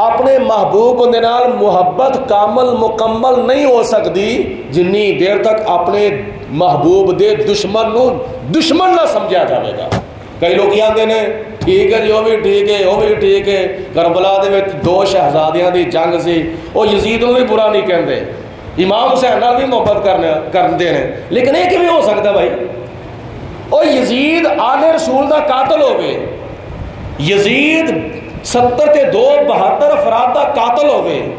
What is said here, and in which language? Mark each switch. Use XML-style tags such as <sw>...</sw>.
<pa>اپنے محبوب دے نال محبت کامل مکمل نہیں ہو سکتی جنی دیر تک اپنے محبوب دے دشمن نو دشمن نہ سمجھا جائے گا.</pa> <ur>کئی لوگ آتے ہیں ٹھیک ہے جی وہ بھی ٹھیک ہے وہ بھی ٹھیک ہے.</ur> <pa>کربلا دے وچ دو شہزادیاں دی جنگ سی, وہ یزید نو بھی برا نہیں کہندے, امام حسین نال بھی محبت کرتے ہیں, لیکن یہ کیویں ہو سکتا بھائی؟ وہ یزید آل رسول دا قاتل ہوئے, یزید 70 تے 72 افراد دا قاتل ہوئے,</pa>